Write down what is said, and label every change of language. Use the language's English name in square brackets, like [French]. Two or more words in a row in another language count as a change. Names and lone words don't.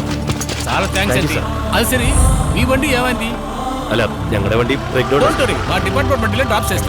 [Telugu] చాలా థ్యాంక్స్ అండి. అది సరే, మీ బండి ఏమైంది? [Malayalam] അല്ല, ഞങ്ങളുടെ വണ്ടി [English] break down. don't worry, [Telugu] మా డిపార్ట్మెంట్ బండిలో డ్రాప్ చేస్తాం.